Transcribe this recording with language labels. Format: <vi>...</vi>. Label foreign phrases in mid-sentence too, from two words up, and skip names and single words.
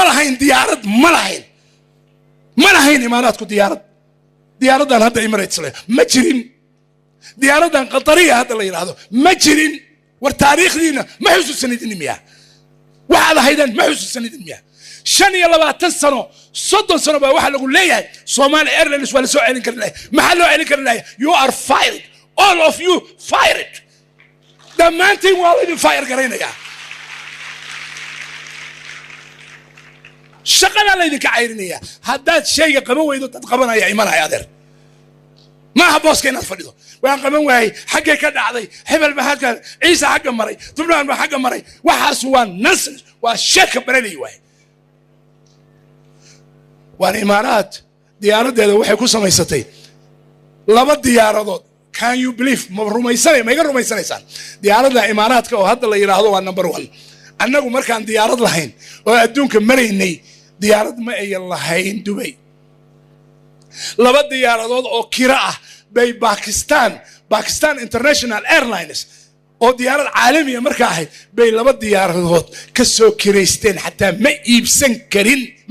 <so>lahayn diyaarad ma lahayn imaaraadku diyaaradan hadda Emirates leh ma jirin diyaaradan Qatariya hadda la yiraahdo ma jirin war taariikhdiina ma xusuusanidin miya waxa haydan ma xusuusanidin miya 25 sano 30 sano baa waxa lagu leeyahay Somali Airlines wala soo celin karnaa maxaa loo celin karnaa</so> <en>you are fired all of you fired</en> <so>dhammaantiin waa la idin fire garaynaya shaqada la idinka cayrinaya haddaad shayga qaban weydo dad qabanaya imanaya adeer maaha booska inaad fadhido waan qaban waayey xaggay ka dhacday hebel baa halkan ciise xagga maray tubnaan baa xagga maray waxaas waa nonsense waa sheeka barelay waay waan imaaraad diyaaradeeda waxay ku samaysatay laba diyaaradood</so> <en>can you believe</en> <so>ma rumaysanay ma iga rumaysanaysaan diyaaradda imaaraadka oo hadda la yiraahdo waa number 1 annagu markaan diyaarad lahayn oo adduunka maraynay diyaarad ma ay lahayn Dubai laba diyaaradood oo kira ah bay Pakistan International Airlines oo diyaarad caalami ah markaa ahayd bay laba diyaaradood ka soo kireysteen xataa ma iibsan karin</so>